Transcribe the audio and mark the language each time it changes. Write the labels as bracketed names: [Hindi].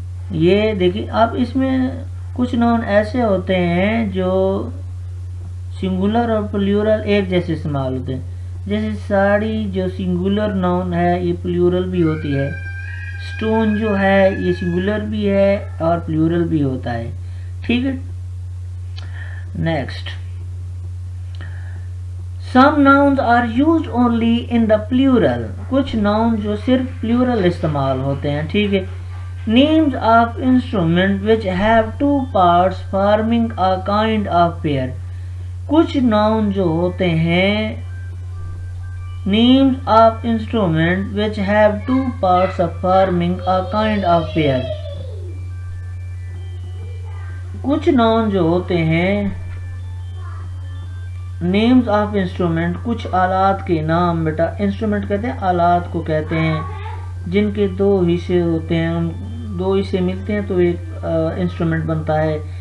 [Urdu] یہ دیکھیں اب اس میں کچھ ناؤن ایسے ہوتے ہیں جو سنگولر اور پلیورل ایک جیسے استعمال ہوتے ہیں. جیسے ساڑی جو سنگولر ناؤن ہے یہ پلیورل بھی ہوتی ہے. اسٹون جو ہے یہ سنگولر بھی ہے اور پلیورل بھی ہوتا ہے, ٹھیک ہے. [English] Next some nouns are used only in the plural. [Urdu] کچھ ناؤن جو صرف پلیورل استعمال ہوتے ہیں, ٹھیک ہے. [English] names of instrument which have 2 parts forming a kind of pair. [Urdu] کچھ ناؤن جو ہوتے ہیں [English] names of instrument which have 2 parts of forming a kind of pair. [Urdu] کچھ ناؤن جو ہوتے ہیں نیمز آف انسٹرومنٹ کچھ آلات کے نام بیٹا. انسٹرومنٹ کہتے ہیں آلات کو کہتے ہیں جن کے 2 حصے ہوتے ہیں, 2 حصے ملتے ہیں تو ایک انسٹرومنٹ بنتا ہے.